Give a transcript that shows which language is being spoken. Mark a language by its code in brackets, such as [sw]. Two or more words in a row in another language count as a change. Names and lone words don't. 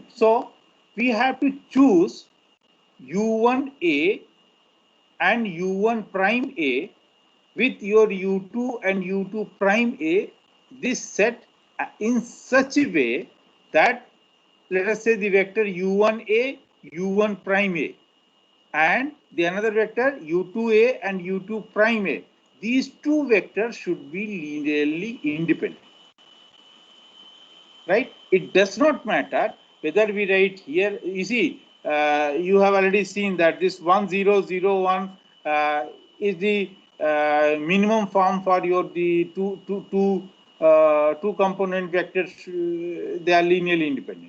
[en] So we have to choose u1a and u1 prime a with your u2 and u2 prime a, this set in such a way that, let us say, the vector u1a, u1 prime a, and the another vector u2a and u2 prime a. These two vectors should be linearly independent. Right? It does not matter whether we write here. You see, you have already seen that this 1 0 0 1 is the minimum form for your the two two component vectors, they are linearly independent.